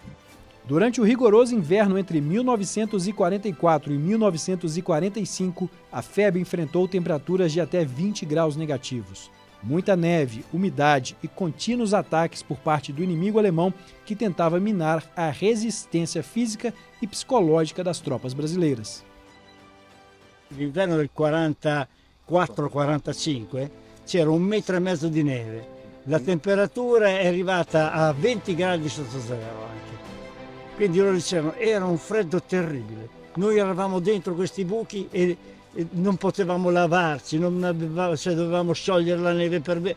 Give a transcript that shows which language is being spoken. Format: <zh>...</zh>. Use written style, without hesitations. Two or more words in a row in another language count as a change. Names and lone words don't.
<pt>Durante o rigoroso inverno entre 1944 e 1945, a FEB enfrentou temperaturas de até 20 graus negativos. Muita neve, umidade e contínuos ataques por parte do inimigo alemão que tentava minar a resistência física e psicológica das tropas brasileiras.</pt> <it>L'inverno del 44-45 c'era 1,5 metri di neve, La temperatura è arrivata a 20 gradi sotto zero anche. Quindi loro dicevano era un freddo terribile. Noi eravamo dentro questi buchi e non potevamo lavarci, dovevamo sciogliere la neve per me.</it>